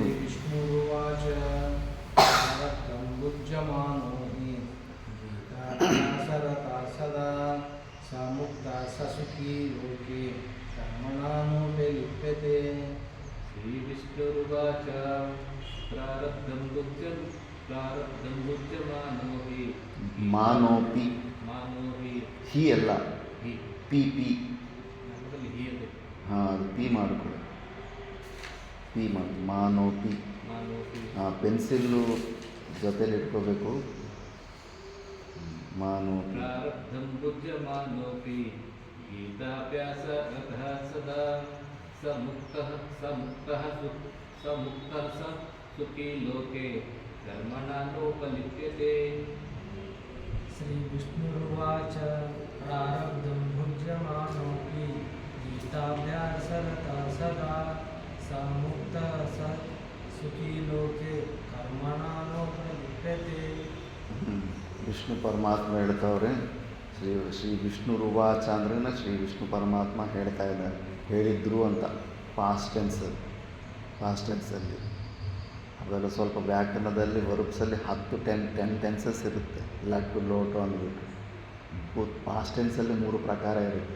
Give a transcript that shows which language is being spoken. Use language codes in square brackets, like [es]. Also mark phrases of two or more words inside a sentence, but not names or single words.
[sa] श्रीविष्णुरुवाच प्रारब्धं भुज्यमानो हि गीताभ्यासरतः सदा समुक्तः स सुखी लोके कर्मणा नोपलिप्यते. श्रीविष्णुरुवाच प्रारब्धं भुज्यमानो हि ಮಾನೋಪಿ मानो हि [kn] ಹಿ ಅಲ್ಲ [sa] हि ಪಿ ಪಿ [kn] ನಮ್ಮಲ್ಲಿ ಹಿ ಇದೆ ಹಾಂ ಅದು ಪಿ ಮಾಡಿಕೊಡಿ, ಪಿ ಮಾಡಿ ಮಾನೋಪಿ. [sa] ಮಾನೋ ಹಿ [kn] ಪೆನ್ಸಿಲ್ಲು ಜೊತೆಲಿ ಇಟ್ಕೋಬೇಕು. ಮಾನೋಪಿ [sa] प्रारब्धं भुज्यमानोऽपि गीताभ्यासरतः सदा समुक्तः स सुखी लोके कर्मणा नोपलिप्यते. श्रीविष्णुरुवाच प्रारब्धं भुज्यमानोऽपि गीताभ्यासरतः सदा स मुक्तः स सुखी लोके कर्मणा नोपलिप्यते. [kn] ವಿಷ್ಣು ಪರಮಾತ್ಮ ಹೇಳ್ತವ್ರೆ. ಶ್ರೀ ವಿಷ್ಣು ರುವಾಚ ಅಂದ್ರೆ ಶ್ರೀ ವಿಷ್ಣು ಪರಮಾತ್ಮ ಹೇಳ್ತಾ ಇದ್ದಾರೆ, ಹೇಳಿದ್ರು ಅಂತ. [en] past tense [kn] ಅದೆಲ್ಲ ಸ್ವಲ್ಪ ವ್ಯಾಕರಣದಲ್ಲಿ ವರ್ಬ್ಸಲ್ಲಿ 10 ಟೆನ್ಸಸ್ ಇರುತ್ತೆ. ಲಟ್ಟು ಲೋಟು ಅಂದ್ಬಿಟ್ಟು [en] past tense [kn] 3 ಪ್ರಕಾರ ಇರುತ್ತೆ.